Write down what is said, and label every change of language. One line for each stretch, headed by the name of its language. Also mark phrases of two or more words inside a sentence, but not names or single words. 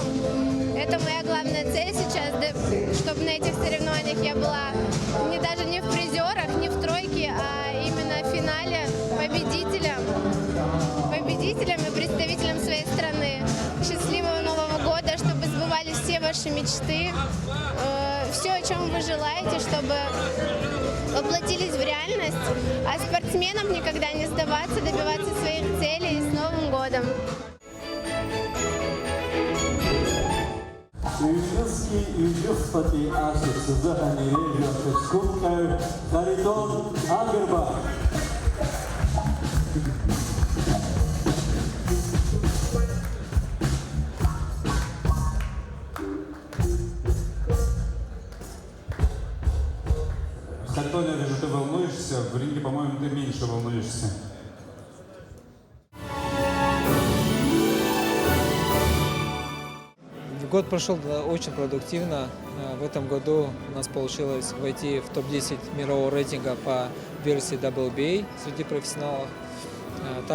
Russian: Это моя главная цель сейчас, чтобы на этих соревнованиях я была даже не в призерах, не в тройке, а именно в финале победителем и представителем своей страны. Счастливого Нового года, чтобы сбывались все ваши мечты, все, о чем вы желаете, чтобы воплотились в реальность, а спортсменам никогда не сдаваться, добиваться своих целей. С Новым годом!
Abkhazian: Ҩнызқьи ҩажәихԥатәи ашықәс азыҳәан иреиӷьу ахьыӡқәымҟьаҩ Харитон Агрба.
Russian: Харитон, я вижу, ты волнуешься. В ринге, по-моему, ты меньше волнуешься. Год прошел очень продуктивно. В этом году у нас получилось войти в топ-10 мирового рейтинга по версии WBA среди профессионалов.